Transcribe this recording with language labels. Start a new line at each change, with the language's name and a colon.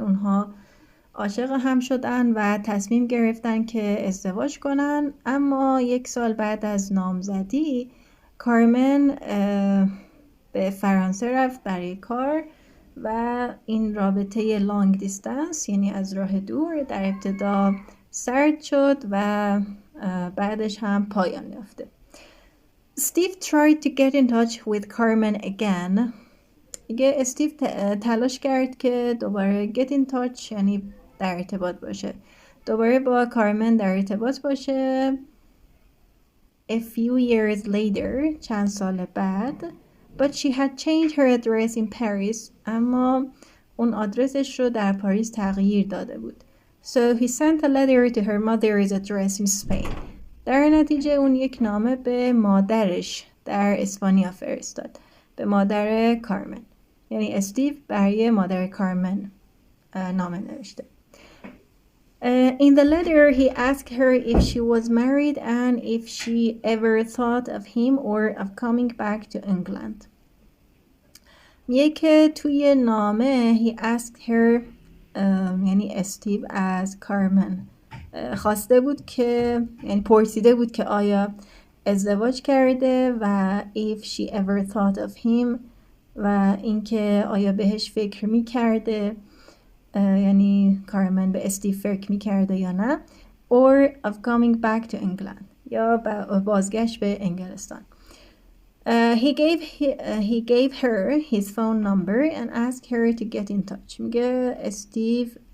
Persian: اونها عاشق هم شدن و تصمیم گرفتن که ازدواج کنن، اما 1 سال بعد از نامزدی کارمن به فرانسه رفت برای کار و این رابطه لانگ دیستنس یعنی از راه دور در ابتدا سرد شد و بعدش هم پایان یافته.
English: Steve tried to get in touch with Carmen again.
Persian: دیگه استیو تلاش کرد که دوباره get in touch یعنی در ارتباط باشه، دوباره با کارمن در ارتباط باشه.
English: A few years later
Persian: چند سال بعد
English: but she had changed her address in Paris.
Persian: اما اون آدرسش رو در پاریس تغییر داده بود.
English: So he sent a letter to her mother's address in Spain.
Persian: در نتیجه اون یک نامه به مادرش در اسپانیا فرستاد، به مادر کارمن. یعنی استیو برای مادر کارمن نامه نوشته.
English: In the letter he asked her if she was married and if she ever thought of him or of coming back to England.
Persian: میگه که توی نامه
English: he asked her
Persian: یعنی استیو از کارمن خواسته بود که یعنی پرسیده بود که آیا ازدواج کرده و
English: if she ever thought of him
Persian: و اینکه آیا بهش فکر می‌کرده، یعنی کارمن به استیو فکر می‌کرده یا نه،
English: or of coming back to England
Persian: یا بازگشت به انگلستان.
English: He gave her his phone number and asked her to get in touch.
Persian: میگه استیو